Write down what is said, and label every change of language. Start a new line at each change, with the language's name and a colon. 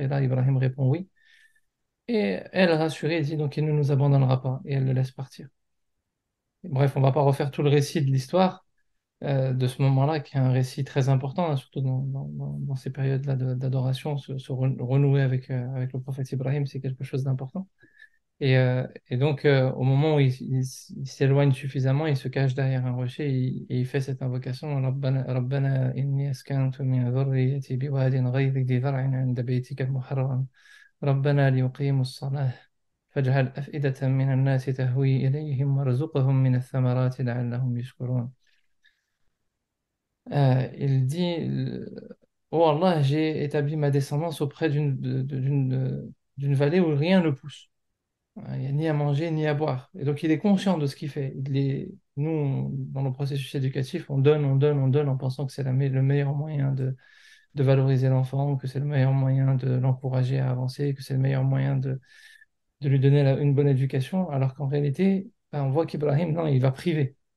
French: Et là, Ibrahim répond oui. Et elle, rassurée, dit donc il ne nous abandonnera pas et elle le laisse partir. Bref, on ne va pas refaire tout le récit de l'histoire de ce moment-là, qui est un récit très important, hein, surtout dans ces périodes-là d'adoration. Renouer avec le prophète Ibrahim, c'est quelque chose d'important. Et donc, au moment où il s'éloigne suffisamment, il se cache derrière un rocher et il fait cette invocation:
Arabic: ربنا ربنا إني أسكنت من ذريتي بواد غير ذي زرع عند بيتك المحرم ربنا ليقيموا الصلاة فاجعل أفئدة من الناس تهوي إليهم وارزقهم من الثمرات لعلهم يشكرون.
French: Il dit Oh Allah, j'ai établi ma descendance auprès d'une vallée où rien ne pousse. Il n'y a ni à manger ni à boire. Et donc il est conscient de ce qu'il fait. Nous, dans nos processus éducatifs, on donne, on donne, on donne en pensant que c'est le meilleur moyen de valoriser l'enfant, que c'est le meilleur moyen de l'encourager à avancer, que c'est le meilleur moyen de lui donner une bonne éducation, alors qu'en réalité, ben, on voit qu'Ibrahim, non, il va priver.